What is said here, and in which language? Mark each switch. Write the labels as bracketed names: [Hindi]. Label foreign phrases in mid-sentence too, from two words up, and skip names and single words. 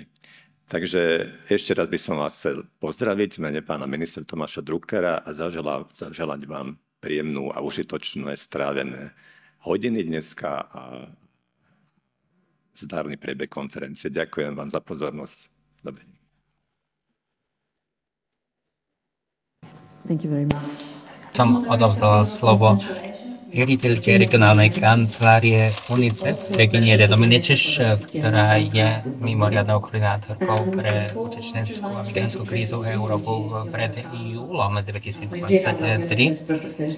[Slovak] Takže ešte raz by som vás chcel pozdraviť v mene pána ministra Tomáša Druckera a zaželať vám príjemnú a užitočné strávené hodiny dneska a zdárny priebeh konferencie. Ďakujem vám za pozornosť. Dobre. [English] Thank you very much. [Slovak] Som odovzdal slovo riaditeľke regionálnej kancelárie UNICEF, Regine Dominečeš, ktorá je mimoriadnou koordinátorkou pre utečeneckú a migrantskú krízu Európu pred júlom 2023.